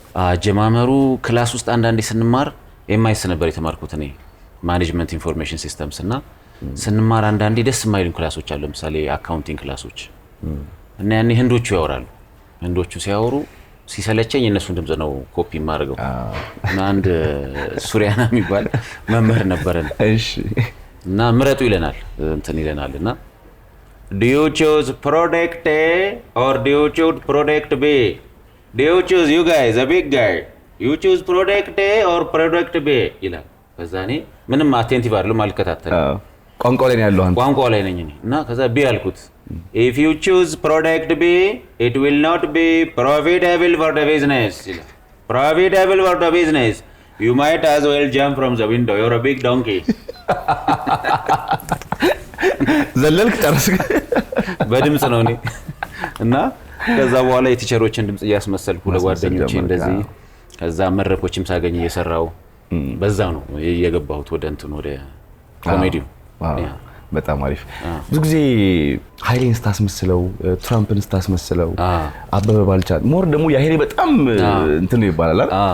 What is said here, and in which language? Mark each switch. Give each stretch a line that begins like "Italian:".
Amharic: አጀማመሩ ክላስ ውስጥ አንዳንዴ ስንማር ኤምአይኤስ ነበር የተማርኩት እኔ ማኔጅመንት ኢንፎርሜሽን ሲስተምስ እና ስንማር አንዳንዴ ደስ የማይሉን ክላሶች አሉ። ለምሳሌ አካውንቲንግ ክላሶች እና ያኔ ህንዶቹ ያወራሉ። ህንዶቹ ሲያወሩ ሲሰለቸኝ የነሱን ድምጽ ነው ኮፒ የማደርገው። እና አንድ ሱሪያና የሚባል መምህር ነበረን። እሺ። እና ምረጡ ይለናል እንትን ይለናል እና
English: do you choose product A or do you choose product B? Do you choose, you guys, a big guy, you choose product A or product B
Amharic: ይላል። ከዛ እኔ ምንም አቴንቲቭ አይደለም አልከታተልም። ቋንቋው ላይ ነው ያለው አንተ። ቋንቋው ላይ ነኝ እኔ። እና ከዛ ቢ አልኩት።
English: if you choose product B it will not be profitable for the business
Amharic: ይላል።
English: profitable for the business you might as well jump from the window, you're a big donkey.
Amharic: ዘለልክ ጨረስክ? በድምጽ ነው እኔ። እና ከዛ በኋላ የቲቸሮችን ድምጽ እያስመሰልኩ ለጓደኞቼ እንደዚህ ከዛ መድረኮችም ሳገኝ እየሰራው በዛ ነው የገባሁት ወደ እንትን ወደ ኮሜዲው። በጣም አሪፍ። ብዙ ጊዜ ኃይሌን ስታስመስለው፣ ትራምፕን ስታስመስለው፣ አበበ ባልቻን ሞር ደግሞ የኃይሌ በጣም እንትን ነው ይባላል አይደል?